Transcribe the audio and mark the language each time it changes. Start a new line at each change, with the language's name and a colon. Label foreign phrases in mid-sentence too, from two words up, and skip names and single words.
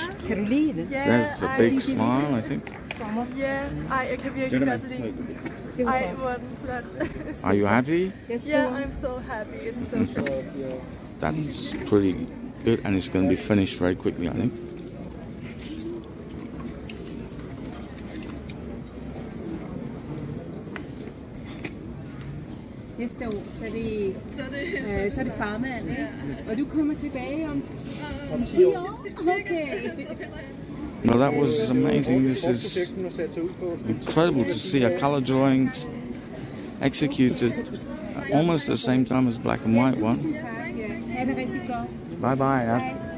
English: There's a big smile, I think. Yeah, I can
Danish: virkelig godt lide. Ej, hvor er den flot.
English: Are you happy? Yeah, I'm so happy. It's so good. That's pretty good, and it's going to be finished very quickly, I think.
Danish: Næste år, så er det farmand, ikke? Og du kommer tilbage om 10 år? Okay.
English: No, that was amazing. This is incredible to see a color drawing executed almost at the same time as black and white one. Bye bye. Yeah.